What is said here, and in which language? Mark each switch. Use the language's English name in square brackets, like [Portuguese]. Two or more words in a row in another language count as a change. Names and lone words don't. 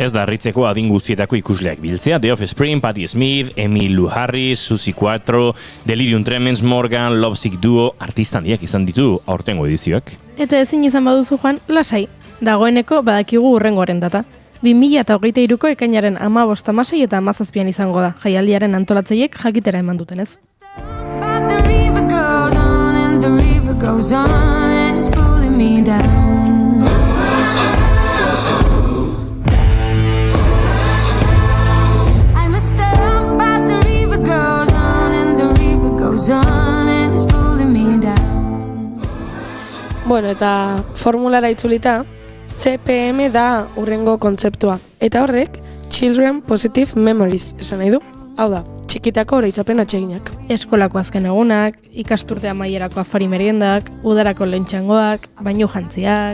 [Basque] Ez da harritzeko adin guztietako ikusleak biltzea, The Offspring, Patti Smith, Emmylou Harris, Suzy Quatro, Delirium Tremens, Morgan, Lovesick Duo, artista handiak izan ditu aurtengo edizioak. Eta ezin izan baduzu joan, lasai. Dagoeneko badakigu hurrengoaren data. 2023ko ekainaren 15, 16 eta 17 izango da, jaialdiaren antolatzaileek jakitera eman dutenez. [English] But the river goes on and the river goes on and it's pulling me down. I must stop, but the river goes on and the river goes on and it's pulling me down. [Basque] Bueno, eta formulara itzulita, CPM da urrengo kontzeptua. Eta horrek, [English] Children Positive Memories [Basque] esan nahi du. Hau da, txikitako oroitzapen atseginak. Eskolako azken egunak, ikasturte amaierako afari meriendak, udarako lehentxangoak, bainu jantziak.